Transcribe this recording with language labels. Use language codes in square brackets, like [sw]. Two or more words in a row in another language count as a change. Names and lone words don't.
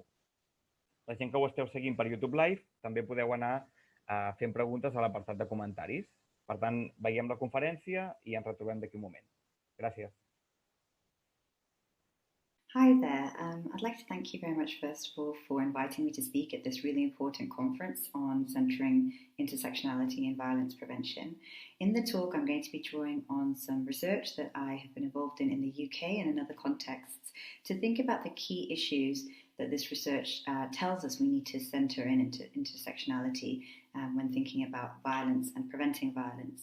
[ca] La gent que ho esteu seguint per YouTube Live també podeu anar fent preguntes a l'apartat de comentaris. Per tant, veiem la conferència i ens retrobem d'aquí un moment. Gràcies. [en] Hi there. I'd like to thank you very much, first of all, for inviting me to speak at this really important conference on centering intersectionality and violence prevention. In the talk, I'm going to be drawing on some research that I have been involved in the UK and in other contexts to think about the key issues that this research tells us we need to center in intersectionality when thinking about violence and preventing violence.